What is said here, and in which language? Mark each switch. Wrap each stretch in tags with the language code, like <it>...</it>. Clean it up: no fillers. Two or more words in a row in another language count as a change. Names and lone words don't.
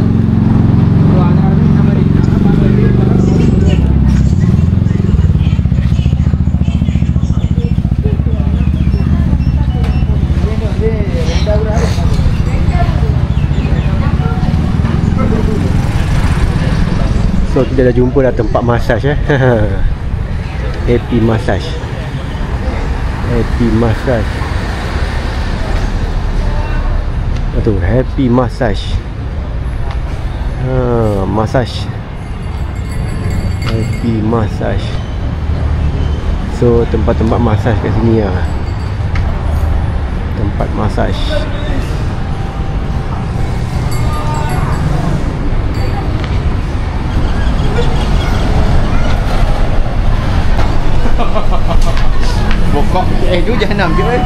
<ta>ஸோ அதனால தான் இந்த மாதிரி வந்து 2வது நாள்</ta> <ms>So kita dah jumpa dah tempat massage Happy Massage. Happy Massage. Tu Happy Massage. Massage. Happy Massage. So tempat-tempat massage kat sini lah. Tempat massage. bokok tu jahanam je kan.</ms>